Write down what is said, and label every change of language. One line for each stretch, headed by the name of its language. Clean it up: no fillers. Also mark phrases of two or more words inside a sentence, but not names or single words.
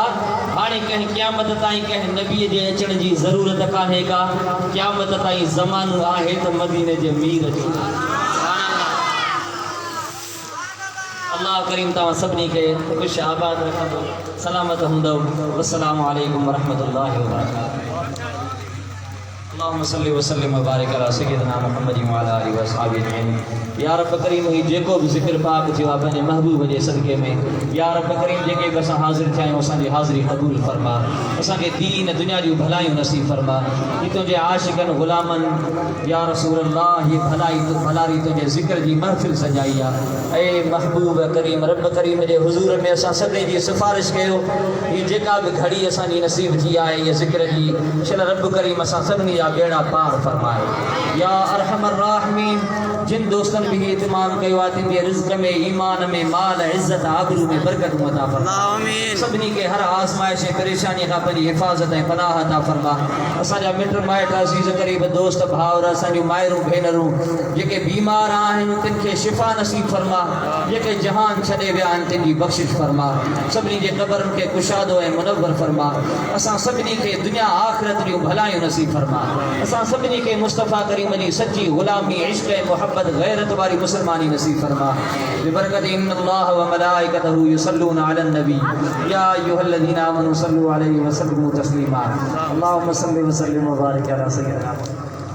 Sindhi: हाणे कंहिं क़यामत ताईं कंहिं नबीअ जे अचण जी ज़रूरत कान्हे का। क़यामत ताईं ज़मानो आहे त मदीने जे मीर जो। अल्लाह करीम तव्हां सभिनी खे ख़ुशि आबाद रखंदो, सलामत हूंदो।
Arabic: والسلام عليكم ورحمة الله وبركاته. اللهم صل وسلم وبارك على سيدنا محمد وعلى آله وأصحابه أجمعين.
Sindhi: या रब करीम ही जेको भी जिक्र पाक थियो आहे पंहिंजे महबूब जे सदके में या रब करीम जेके भी असां हाज़िर थिया आहियूं असांजी हाज़िरी क़बूल फरमा। असांखे दीन दुनिया जूं भलायूं नसीब फरमा। ही तुंहिंजे आशिकनि ग़ुलामनि
Arabic: يا رسول الله
Sindhi: ही भलारी तुंहिंजे ज़िक्र जी महफ़िल सजाई आहे। ऐ महबूब करीम रब करीम जे हुज़ूर में असां सभिनी जी सिफ़ारिश कयो ही जेका भी घड़ी असांजी नसीब थी आहे ये ज़िक्र जी शल रब करीम असां सभिनी जा जा बेड़ा पार फरमाए।
Arabic: يا أرحم الراحمين,
Sindhi: जिन दोस्तन भी इत्माम कयो आहे तिन जे रिज़्क़ में, ईमान में, माल, इज़्ज़त, आबरू में बरकत अता फरमा। सभिनी के हर आज़माइश परेशानी खां पंहिंजी हिफ़ाज़त ऐं पनाह अता फरमा। असांजा मिट माइट अज़ीज़ क़रीब दोस्त भाउर असांजूं माइरूं भेनरूं जेके बीमार आहिनि तिन खे शिफ़ा नसीब फरमा। जेके जहान छॾे विया आहिनि तिन जी बख़्शिश फरमा। सभिनी जे क़बरनि खे कुशादो ऐं मुनव्वर फरमा। असां सभिनी खे दुनिया आख़िरत जूं भलायूं नसीब फरमा। असां सभिनी खे मुस्तफ़ा करीम जी सच्ची ग़ुलामी, इश्क़ ऐं मुहब्बत, गैरत वारी मुसलमानी नसीब फरमा।
Arabic: ببركة إن الله وملائكته يصلون على النبي يا أيها الذين آمنوا صلوا عليه وسلموا تسليما. اللهم صل وسلم وبارك على سيدنا